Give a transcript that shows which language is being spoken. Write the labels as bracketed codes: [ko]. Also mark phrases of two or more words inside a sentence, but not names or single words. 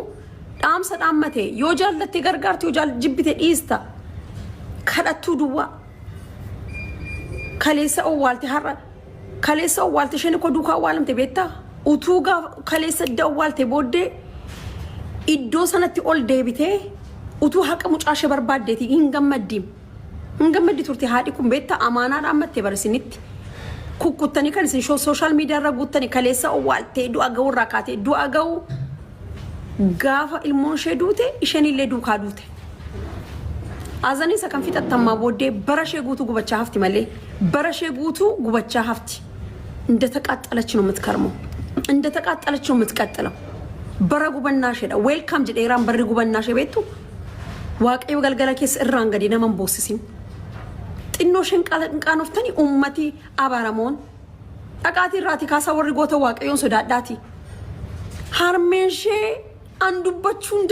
[om] dhaamsa dhaammate yoo jaallatte gargaarti yoo jibbite dhiista kadhattuu duwwaa kaleessa owwaalte har'a kaleessa owwaalte isheen ko duukaa owwaalamte beektaa utuu kaleessa owwaalte booddee iddoo sanatti ol deebitee utuu haqa mucaashee barbaaddeeti hin gammaddi turte haadhi kun beektaa amaanaa dhaammatte barisinitti kukkutanii kan isin sooshaal miidiyaa irra guuttanii kaleessa owwaaltee du'a ga'uu irraa kaatee du'a ga'uu gaafa ilmoon ishee duute isheenillee duukaa duute azanii isa kan fixattamaa booddee bara ishee guutuu gubachaa hafti malee bara ishee guutuu gubachaa hafti [am] እንደተቃጠለች ነው የምትከርመው እንደተቃጠለች ነው የምትቀጥለው [om] bara gubannaa isheedha welcome jedheeraan barri gubannaa ishee beektu waaqayyo galgala keessa irraan gadi naman boosisin xinnoo isheen qaanoftanii ummati abaaramoon dhaqaatii irraati kaasaa warri goota waaqayyoon sodaadhaati harmeen ishee an dubbachuu hin